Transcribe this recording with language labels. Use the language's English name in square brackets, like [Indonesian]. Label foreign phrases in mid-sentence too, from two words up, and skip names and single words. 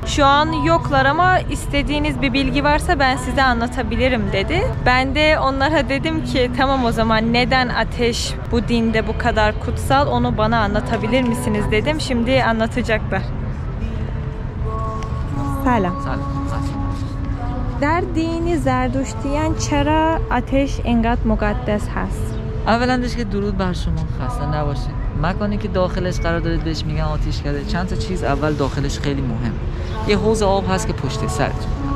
[Turkish] Şu an yoklar ama istediğiniz bir bilgi varsa ben size anlatabilirim dedi. Ben de onlara dedim ki tamam o zaman neden ateş bu dinde bu kadar kutsal, onu bana anlatabilir misiniz dedim. Şimdi anlatacaklar. Selam. [Persian] در دین زردشتیان چرا آتش اینقدر مقدس هست؟ اولندش که درود بر شما، خسته نباشید. مکانی که داخلش قرار دارید بهش میگن آتشکده. چند تا چیز اول داخلش خیلی مهم. یه حوض آب هست که پشت سرتون هست.